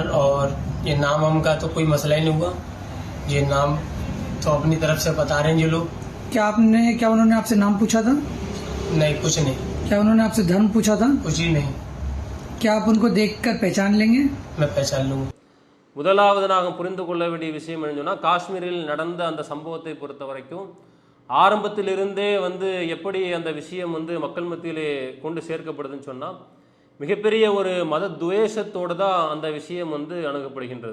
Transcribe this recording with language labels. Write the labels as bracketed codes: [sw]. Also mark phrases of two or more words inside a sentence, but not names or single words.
[hi] और ये नाम हम का तो कोई मसला ही नहीं हुआ, ये नाम तो अपनी तरफ से बता रहे हैं ये लोग। क्या उन्होंने आपसे नाम पूछा था? नहीं, कुछ नहीं, क्या उन्होंने आपसे धर्म पूछा था? कुछ ही नहीं। क्या आप उनको देखकर पहचान लेंगे? मैं पहचान लूँगा। [ta] முதலாவது நாங்கள் புரிந்து கொள்ள வேண்டிய விஷயம் என்னன்னா, காஷ்மீரில் நடந்த அந்த சம்பவத்தை பொறுத்த வரைக்கும் ஆரம்பத்திலிருந்தே வந்து எப்படி அந்த விஷயம் வந்து மக்கள் மத்தியிலே கொண்டு சேர்க்கப்படுதுன்னு சொன்னால், மிகப்பெரிய ஒரு மத துவேஷத்தோடு தான் அந்த விஷயம் வந்து அணுகப்படுகின்றது.